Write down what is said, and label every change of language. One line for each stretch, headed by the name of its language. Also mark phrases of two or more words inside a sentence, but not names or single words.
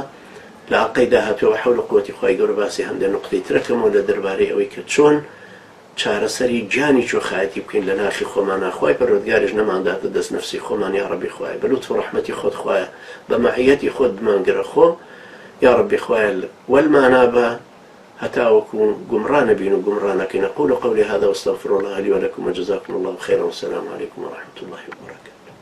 Central Kurdish: لە عەقەی داهاتووە حەول و قووەتی خوای گەورە باسی هەندێک نوقتەی ترەکەمەوە لە دەربارەی ئەوەی کە چۆن چارەسەری گیانی کوێخایەتی بکەین لە ناخی خۆمانە. خوای پەروەردگاریش نەمانداتە دەست نەفسی خۆمان. یا ڕەبی خوایە بە لوتف و ڕەحمەتی خۆت خوایە بە مەعیەتی خۆت بمانگرە خۆ. یا ڕەبی خوایە وەلمانا بە هەتا وەکو گومڕا نەبین و گومڕا نەکەین.
Arabic: أقول قولي هذا واستغفر الله لي ولكم وجزاكم الله خيرا والسلام عليكم ورحمة الله وبركاته.